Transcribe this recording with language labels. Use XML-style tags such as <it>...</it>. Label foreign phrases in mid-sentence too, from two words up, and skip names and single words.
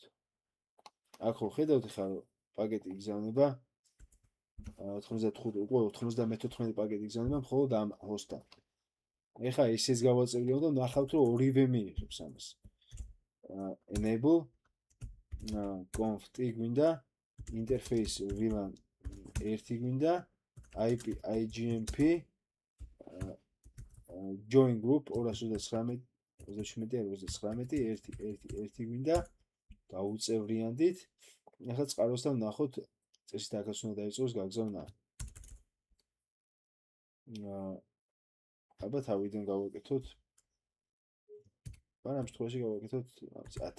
<ka>აქ ხო ხედავთ ხა პაკეტი იგზავნება 95 უკვე 94 პაკეტი იგზავნება მხოლოდ ამ ჰოსტთან. ეხლა ეს გავაწევრიანოთ და ნახავთ რომ ორივე მიიღებს ამას.</ka> <en>enable conf-t გვინდა interface VLAN 1 გვინდა IP IGMP join group 219 1</en> <ka>გვინდა გაუწევრიანდით. ეხლა წყაროსთან ვნახოთ წესით აქაც უნდა დაიწყოს გაგზავნა. აბა თავიდან გავაკეთოთ. მაგრამ ამ შემთხვევაში გავაკეთოთ 10.</ka>